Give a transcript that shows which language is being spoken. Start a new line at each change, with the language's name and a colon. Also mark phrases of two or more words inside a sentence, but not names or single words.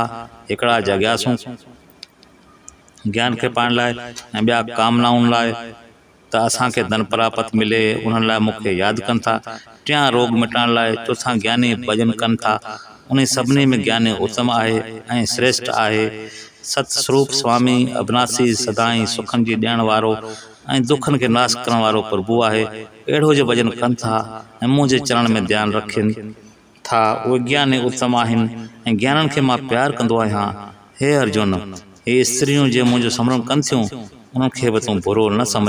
Sindhi: हिकिड़ा जॻियासूं ज्ञान खे पाइण लाइ ऐं ॿिया कामनाउनि लाइ त असांखे धन प्राप्त मिले, उन्हनि लाइ मूंखे यादि कनि था। 3 रोग मिटाइण लाइ। चौथा ज्ञानी भॼन कनि था। उन सभिनी में ज्ञानी उत्तम आहे ऐं श्रेष्ठ आहे। सतस्वरूप स्वामी अविनाशी सदाई सुखनि जी ॾियण वारो ऐं दुखनि खे नाश करण वारो प्रभु आहे। अहिड़ो जो भॼन कनि था ऐं मुंहिंजे चरण में ध्यानु रखनि था, उहे ज्ञानी उत्तम आहिनि ऐं ज्ञाननि खे मां प्यार कंदो आहियां। हे अर्जुन, हे स्त्रियूं जे मुंहिंजो स्मरण कनि थियूं, उन्हनि खे बि तूं बुरो न समझ।